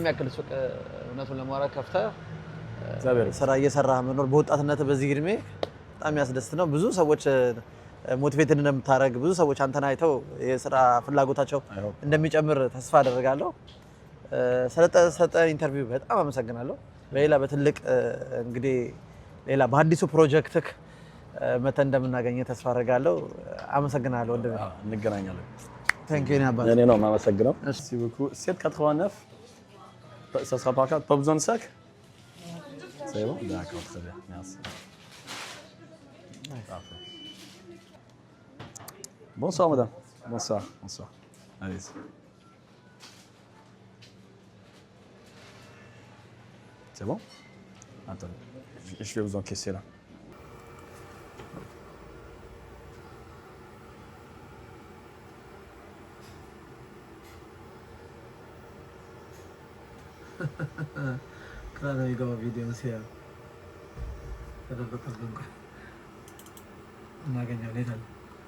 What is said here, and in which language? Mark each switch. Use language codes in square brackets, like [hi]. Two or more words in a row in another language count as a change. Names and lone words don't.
[am] የሚያክል ሱቅ እውነቱን ለማውራት ከፍተህ ስራ እየሰራህ መኖር በወጣትነት በዚህ እድሜ በጣም ያስደስት ነው። ብዙ ሰዎች ሞቲቬትድ እንደምታደርግ ብዙ ሰዎች አንተን አይተው የስራ ፍላጎታቸው እንደሚጨምር ተስፋ አደርጋለሁ። ስለጠ ኢንተርቪው በጣም አመሰግናለሁ። በሌላ በትልቅ እንግዲህ ሌላ በአዲሱ ፕሮጀክትክ መተን እንደምናገኘ ተስፋ አደርጋለሁ። አመሰግናለሁ ወንድሜ። እንገናኛለን። [en] thank you [am] አባት። እኔ ነው የማመሰግነው። [fr] Merci beaucoup. 7,89. Ça sera par carte. Pas besoin de sac? C'est bon? D'accord, très bien. Merci. Parfait. Bonsoir, madame. Bonsoir. Bonsoir. Allez-y. C'est bon? Attendez. Je vais vous encaisser là. [es] Claro, digo video sea. Pero lo que nunca. No ha ganado